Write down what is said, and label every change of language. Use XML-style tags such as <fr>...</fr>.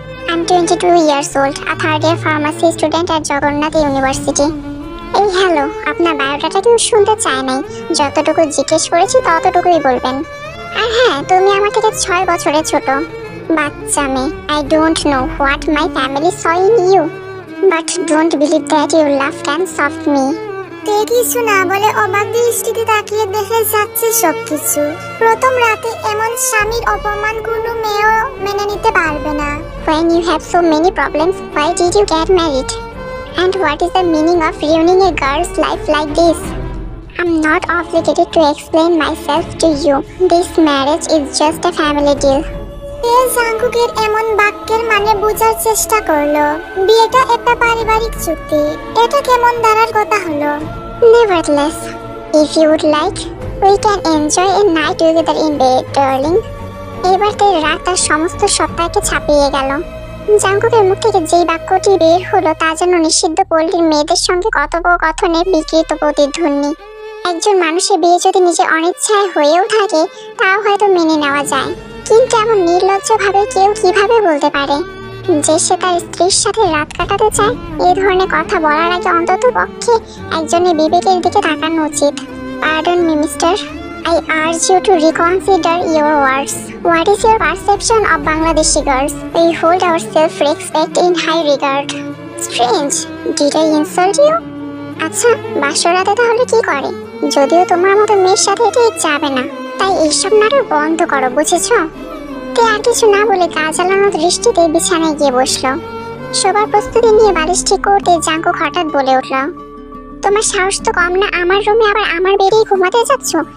<en>I'm 22 years old, a third year pharmacy student at Jagannath university.</en> <bn>এই hello, আপনার biodata কেউ শুনতে চায় নাই। যতটুকু জিজ্ঞেস করেছি ততটুকুই বলবেন। আর হ্যাঁ, তুমি আমার থেকে 6 বছরের ছোট। বাচ্চা মেয়ে।</bn> <en>I don't know what my family saw in you, but don't believe that you laughed and soft me.</en> <bn>তে কিছু না বলে অবাক দৃষ্টিতে তাকিয়ে দেখে যাচ্ছে সবকিছু। প্রথম রাতে এমন স্বামীর অপমান কোনো মেয়েও মেনে নিতে পারবে না।</bn> <en>When you have so many problems, why did you get married? And what is the meaning of ruining a girl's life like this? I'm not obligated to explain myself to you. This marriage is just a family deal.</en> <bn>তে জাঙ্কুকের এমন বাক্যের মানে বোঝার চেষ্টা করলো। বিয়েটা একটা পারিবারিক চুক্তি, এটা কেমন দাঁড়ার কথা হলো?</bn> <en>Nevertheless, if you would like, we can enjoy a night together in bed, darling.</en> <bn>এবার তার রাত তার সমস্ত সত্তাকে ছাপিয়ে গেল। জাঙ্কুকের মুখ থেকে যেই বাক্যটি বের হলো তা যেন নিষিদ্ধ পল্লীর মেয়েদের সঙ্গে কথোপকথনের বিকৃত প্রতিধ্বনি। একজন মানুষের বিয়ে যদি নিজে অনিচ্ছায় হয়েও থাকে তাও হয়তো মেনে নেওয়া যায়, কিন্তু এমন নির্লজ্জভাবে কেউ কিভাবে বলতে পারে যে সে তার স্ত্রীর সাথে রাত কাটাতে চায়? এই ধরনের কথা বলার আগে অন্তত পক্ষে একজনের বিবেকের দিকে তাকানো উচিত।</bn> <en>Pardon me, mister. I urge you to reconsider your words. What is your perception of Bangladeshi girls? We hold our self-respect in high regard. Strange. Did I insult you?</en> <bn>আচ্ছা, বাসরাতে তাহলে কি করে? যদিও তোমার মতো মেয়ের সাথে ঠিক যাবে না, তাই এইসব নাটক বন্ধ করো, বুঝেছো? তে আর কিছু না বলে গা জ্বালানো দৃষ্টিতে বিছানায় গিয়ে বসলো। সবার প্রস্তুতি নিয়ে বালিশ ঠিক করতে জাঙ্কুক হঠাৎ বলে উঠল, তোমার সাহস তো কম না, আমার রুমে আবার আমার বেডেই ঘুমাতে যাচ্ছ?</bn>